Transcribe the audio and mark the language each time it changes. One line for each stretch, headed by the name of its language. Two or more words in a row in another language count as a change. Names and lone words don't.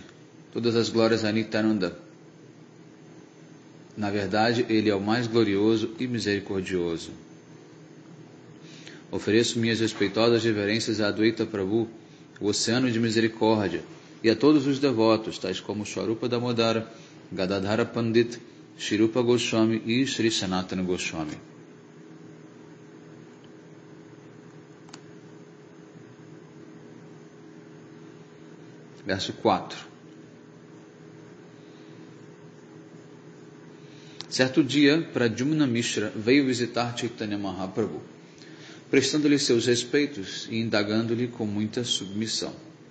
Portuguese: Todas as glórias a Nityananda. Na verdade, ele é o mais glorioso e misericordioso. Ofereço minhas respeitosas reverências a Advaita Prabhu, o oceano de misericórdia, e a todos os devotos, tais como Swarupa Damodara, Gadadhara Pandit, Shri Rupa Goswami e Shri Sanatana Goswami. Verso 4. Certo dia, Pradyumna Mishra veio visitar Chaitanya Mahaprabhu, prestando-lhe seus respeitos e indagando-lhe com muita submissão.